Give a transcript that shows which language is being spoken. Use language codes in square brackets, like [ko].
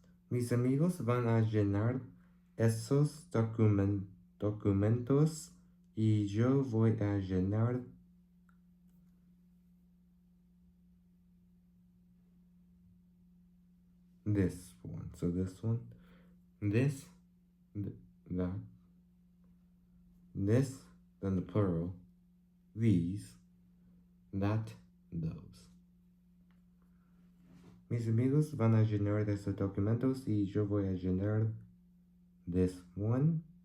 [es] Mis amigos van a llenar esos documentos y yo voy a llenar [en] this one. So this one, this, that, this, then the plural, these, that, those. [es] Mis amigos van a llenar esos documentos y yo voy a llenar [en] this one.